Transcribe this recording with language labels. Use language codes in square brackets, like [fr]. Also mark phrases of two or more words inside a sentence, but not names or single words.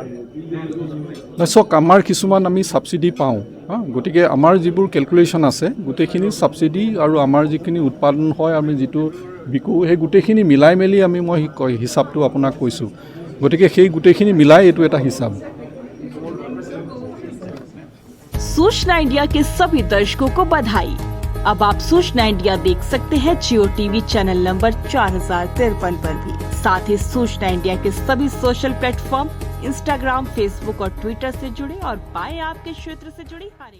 [as] চাওক আমাৰ কিছুমান আমি ছাবচিডি পাওঁ। গতিকে আমাৰ যিবোৰ কেলকুলেশ্যন আছে গোটেইখিনি ছাবচিডি আৰু আমাৰ যিখিনি উৎপাদন হয় আমি যিটো বিকো সেই গোটেইখিনি মিলাই মেলি মই হিচাপটো আপোনাক কৈছোঁ। গতিকে সেই গোটেইখিনি মিলাই এইটো এটা হিচাপ। [hi] सूचना इंडिया के सभी दर्शकों को बधाई। अब आप सूचना इंडिया देख सकते हैं जियो टीवी चैनल नंबर 4053 पर भी। साथ ही सूचना इंडिया के सभी [en] social platform [hi] इंस्टाग्राम, फेसबुक और ट्विटर से जुड़े और पाएं आपके क्षेत्र से जुड़ी हर एक